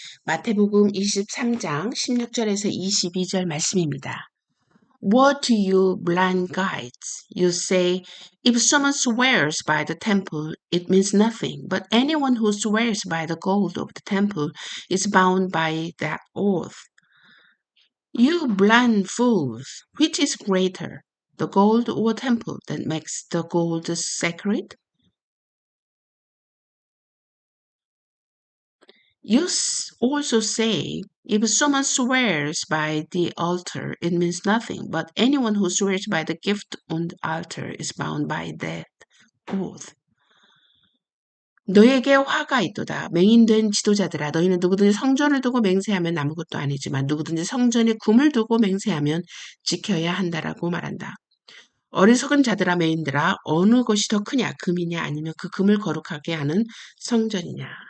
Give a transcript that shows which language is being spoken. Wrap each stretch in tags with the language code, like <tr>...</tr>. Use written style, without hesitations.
<ko>마태복음 23장 16절에서 22절 말씀입니다.</ko> <en>What to you blind guides? You say, if someone swears by the temple, it means nothing. But anyone who swears by the gold of the temple is bound by that oath. You blind fools, which is greater, the gold or temple that makes the gold sacred? You also say, if someone swears by the altar, it means nothing, but anyone who swears by the gift on the altar is bound by that oath.</en> <ko>너에게 화가 있도다. 맹인된 지도자들아, 너희는 누구든지 성전을 두고 맹세하면 아무것도 아니지만 누구든지 성전에 금을 두고 맹세하면 지켜야 한다라고 말한다. 어리석은 자들아, 맹인들아, 어느 것이 더 크냐, 금이냐 아니면 그 금을 거룩하게 하는 성전이냐.</ko>